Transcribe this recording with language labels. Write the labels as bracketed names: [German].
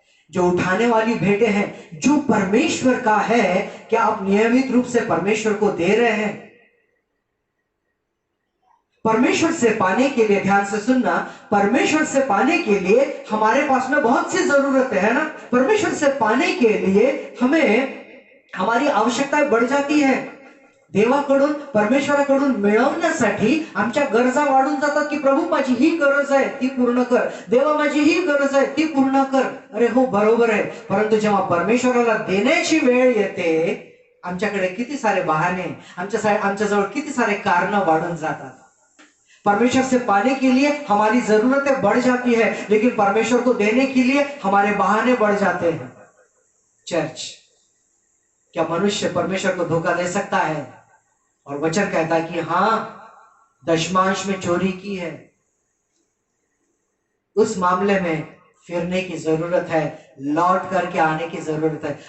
[Hindi] जो उठाने वाली भेंटें हैं, जो परमेश्वर का है, क्या आप नियमित रूप से परमेश्वर को दे रहे हैं? परमेश्वर से पाने के लिए, ध्यान से सुनना, परमेश्वर से पाने के लिए हमारे पास में बहुत सी जरूरत है ना। परमेश्वर से पाने के लिए हमें, हमारी आवश्यकताएं बढ़ जाती है। [Marathi] देवाकडून परमेश्वराकडून मिळवण्यासाठी आमच्या गरजा वाढून जातात की प्रभू माझी ही गरज आहे ती पूर्ण कर, देवा माझी ही गरज आहे ती पूर्ण कर. अरे हो बरोबर आहे, परंतु जेव्हा परमेश्वराला देण्याची वेळ येते आमच्याकडे किती सारे बहाने, आमच्याजवळ किती सारे कारण वाढून जातात. [Hindi] परमेश्वर से पाने के लिए हमारी जरूरतें बढ़ जाती है, लेकिन परमेश्वर को देने के लिए हमारे बहाने बढ़ जाते हैं. चर्च, क्या मनुष्य परमेश्वर को धोखा दे सकता है? और वचन कहता है कि हां, दशमांश में चोरी की है, उस मामले में फिरने की जरूरत है, लौट करके आने की जरूरत है.